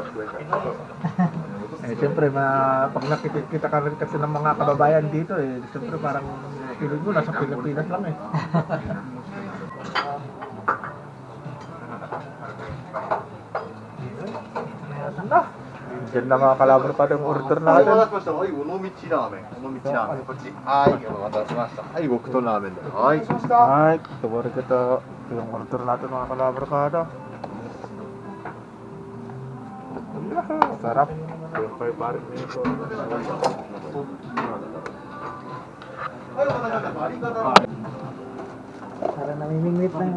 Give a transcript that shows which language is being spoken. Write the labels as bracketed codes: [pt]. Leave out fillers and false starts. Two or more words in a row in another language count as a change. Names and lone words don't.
[tl] Eh, siyempre, pag nakikita ka rin kasi ng mga kababayan dito, eh, siyempre parang feeling mo, nasa Pilipinas lang eh. Diyan na mga kalabar pa yung order [ja] はい、お待 [tl] natin. [ja] たせしました。はい、尾道ラーメン。尾道ラーメン。こっち。はい、お待たせしました。はい、極東ラーメンで。はい、しました。 [tl] Ay, tawari kita. Ito yung order natin mga kalabar kada. Sarap. Yung kay parin nito. Parang namimingwit lang.